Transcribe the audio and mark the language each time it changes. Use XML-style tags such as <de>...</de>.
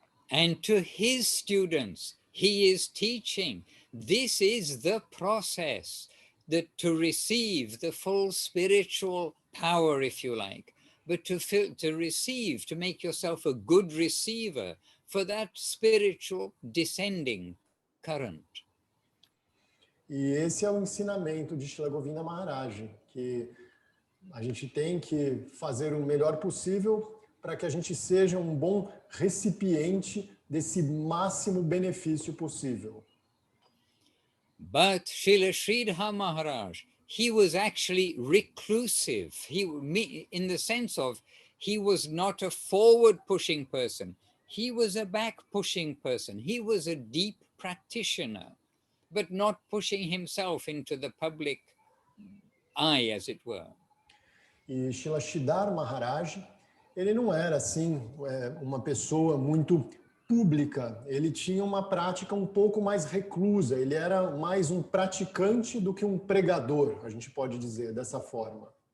<en>And to his students, he is teaching, this is the process that to receive the full spiritual power, if you like, but to receive, to make yourself a good receiver for that spiritual descending current.</en> <pt>E esse é o ensinamento de Srila Govinda Maharaj, que a gente tem que fazer o melhor possível para que a gente seja um bom recipiente desse máximo benefício possível.</pt> <en>But Srila Sridhar Maharaj, he was actually reclusive. In the sense of, he was not a forward-pushing person. He was a back-pushing person. He was a deep practitioner, but not pushing himself into the public eye, as it were.</en> <pt>E Srila Sridhar Maharaj, ele não era assim uma pessoa muito pública, ele tinha uma prática um pouco mais reclusa, ele era mais um praticante do que um pregador, a gente pode dizer dessa forma.</pt>